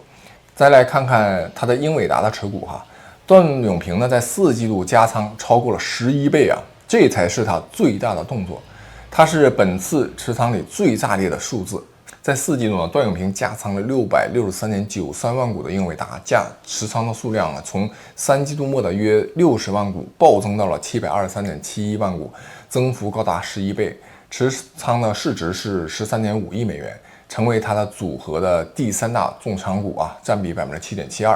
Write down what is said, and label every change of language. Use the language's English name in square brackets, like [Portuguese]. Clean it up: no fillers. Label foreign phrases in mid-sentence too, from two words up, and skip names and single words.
[Chinese] 再來看看它的英偉達的持股哈，段永平呢在4季度加倉超過了11倍啊，這才是他最大的動作，它是本次持倉裡最炸裂的數字。在4季度呢，段永平加倉了663.93萬股的英偉達，持倉的數量呢，從3季度末的約60萬股暴增到了723.71萬股，增幅高達11倍，持倉的市值是13.5億美元，成為他的組合的第3大重倉股啊，佔比7.72%。